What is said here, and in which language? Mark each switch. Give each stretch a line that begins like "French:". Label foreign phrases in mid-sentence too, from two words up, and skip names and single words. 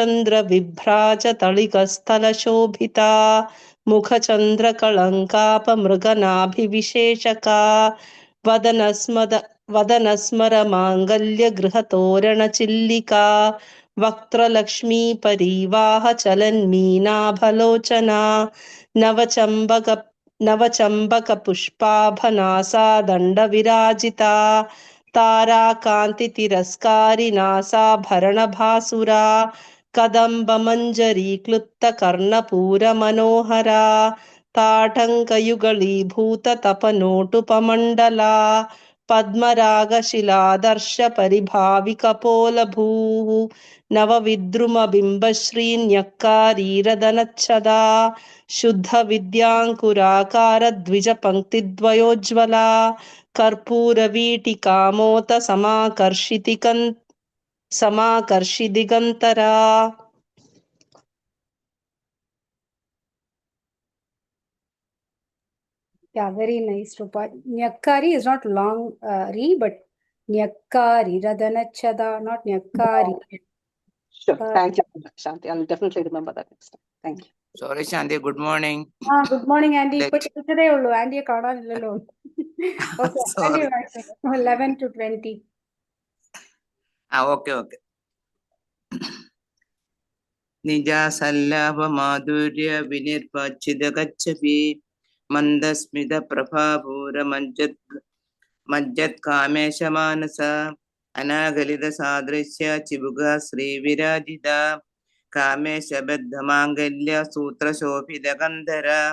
Sanskrit: चन्द्रविभ्राजतळिकस्थलशोभिता मुखचन्द्रकळङ्कापमृगनाभिविशेषका वदनस्मरमाङ्गल्यगृहतोरणचिल्लिका वक्त्रलक्ष्मीपरीवाहचलन्मीनाभलोचना नवचम्बकपुष्पाभनासा दण्डविराजिता ताराकान्तितिरस्कारिनासाभरणभासुरा कदम्बमञ्जरीक्लुप्तकर्णपूरमनोहरा ताटङ्कयुगलीभूततपनोटुपमण्डला പദ്മരാഗശിലാദർശ പരിഭാവികപോലഭൂः നവവിദ്രുമബിംബശ്രീന്യക്കാരീരദനച്ഛദാ ശുദ്ധവിദ്യാങ്കുരാകാര ദ്വിജപംക്തിദ്വയോജ്വലാ കർപ്പൂരവീട്ടികാമോത സമാകർഷിദിഗന്തരാ.
English: Yeah, very nice, Rupa. Nyakkari is not long re, but Nyakkari, Radanachada, not Nyakkari. Sure. Thank you, Shanti. I'll definitely remember that next time. Thank you. Sorry, Shanti. Good morning. Good morning, Andy. Let- Put today ullu. Andy കാണാനില്ലല്ലോ. Okay, Sorry. Andy, 11 to 20. Okay.
Sanskrit: നിജാസല്ലാഭ മാധുര്യ വിനിർവാച്ഛിത ഗച്ഛപി മന്ദസ്മിത പ്രഭാപൂര മജ്ജത് കാമേശ മാനസ അനാഗലിത സാദൃശ്യ ചിബുക ശ്രീവിരാജിത കാമേശ ബദ്ധമാംഗല്യ സൂത്രശോഭിത ഗന്ധര